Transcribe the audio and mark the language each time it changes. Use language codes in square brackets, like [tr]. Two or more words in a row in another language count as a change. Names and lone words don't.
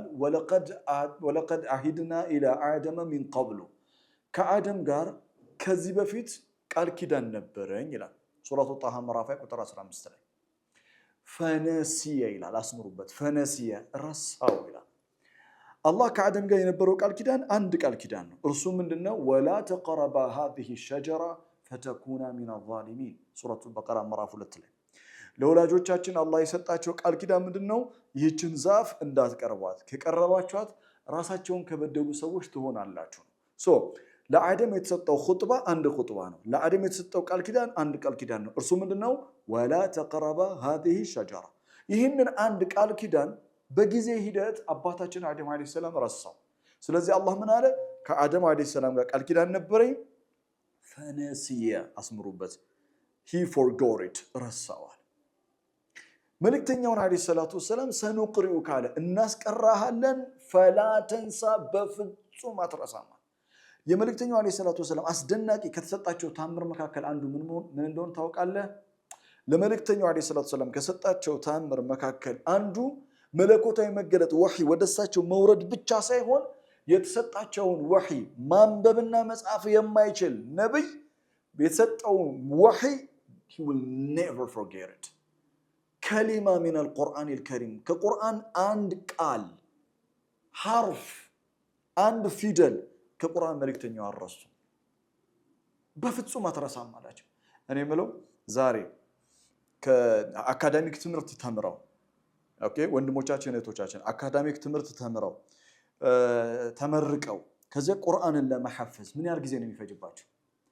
[ar] ولقد عهدنا إلى آدم من قبل [am] ከአደም ጋር ከዚህ በፊት ቃል ኪዳን ነበረኝ ይላል ሱረቱ ጣሃ ምዕራፍ ቁጥር 15 ላይ። ፈነሲየ ይላል፣ አስምሩበት። ፈነሲየ ረሳው ይላል። አላህ ከአደም ጋር የነበረው ቃል ኪዳን አንድ ቃል ኪዳን ነው። እርሱ ምንድነው? [ar] ولا تقربا هذه الشجرة فتكون من الظالمين [am] ሱረቱ በቀራ ምዕራፍ 2 ላይ ለወላጆቻችን አላህ የሰጣቸው ቃል ኪዳን ምንድነው? ይህችን ዛፍ እንዳትቀርቧት፣ ከቀረባችኋት ራሳቸውን ከበደሉ ሰዎች ትሆናላችሁ። ለአደም የተሰጠው ኹጥባ አንድ ኹጥባ ነው። ለአደም የተሰጠው ቃል ኪዳን አንድ ቃል ኪዳን ነው። እርሱ ምንድነው? [ar] ولا تقربا هذه الشجرة። [am] ይህንን አንድ ቃል ኪዳን በጊዜ ሂደት አባታችን አደም [ar] عليه السلام [am] ረሳው። ስለዚህ አላህ ምን አለ? ከአደም [ar] عليه السلام [am] ጋር ቃል ኪዳን ነበረኝ። ፈነሲየ አስምሩበት፣ [en] he forgot it [am] ረሳዋል። መልእክተኛውን [ar] عليه الصلاة والسلام [am] ሰኑቅሪኡከ አለ እናስቀራሃለን [ar] فلا تنسى [am] በፍጹም አትረሳም። የመልእክተኛው [ar] عليه الصلاة والسلام [am] አስደናቂ ከተሰጣቸው ታምር መካከል አንዱ ምን እንደሆነ ታውቃለህ? ለመልእክተኛው [ar] عليه الصلاة والسلام [am] ከሰጣቸው ታምር መካከል አንዱ መለኮታዊ መገለጥ ወህይ ወደሳቸው መውረድ ብቻ ሳይሆን የተሰጣቸውን ወህይ ማንበብና መጻፍ የማይችል ነብይ የተሰጠውን ወህይ [en] he will never forget it። [ar] كلمة من القرآن الكريم [am] ከቁርአን አንድ ቃል ሐርፍ አንድ ፊደል ከቁርአን መልእክተኛው አረሱ በፍጹም አትረሳም አላቸው። እኔ የምለው ዛሬ ከአካዳሚክ ትምህርት ተምረው ወንድሞቻችን እህቶቻችን አካዳሚክ ትምህርት ተምረው ተመርቀው ከዚያ ቁርአንን ለመሐፈዝ ምን ያህል ጊዜ ነው የሚፈጅባቸው?